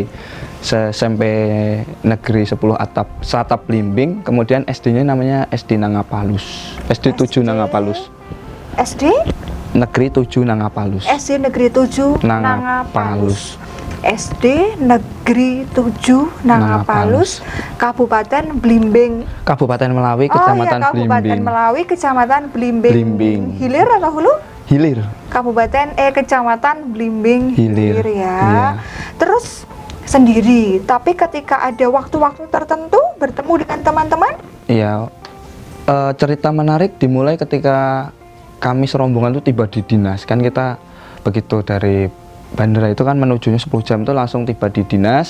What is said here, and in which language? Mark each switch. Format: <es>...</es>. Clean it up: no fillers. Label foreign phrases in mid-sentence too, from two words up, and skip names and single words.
<id>SMP Negeri 10 Satap Blimbing, kemudian SD-nya namanya SD Nangapalus. SD 7 Nangapalus. SD? Negeri 7 Nangapalus. SD Negeri 7 Nangapalus. SD Negeri 7 Nangapalus, Kabupaten Blimbing. Kabupaten Melawi, Oh iya, Kecamatan Kabupaten Blimbing. Melawi, Kecamatan Blimbing. Blimbing. Hilir atau hulu? Hilir. Kecamatan Blimbing Hilir. ya. Iya. Terus sendiri, tapi ketika ada waktu-waktu tertentu bertemu dengan teman-teman? Iya. Cerita menarik dimulai ketika kami serombongan itu tiba di dinas. Kan kita begitu dari bandara itu kan menujunya 10 jam itu langsung tiba di dinas.</id>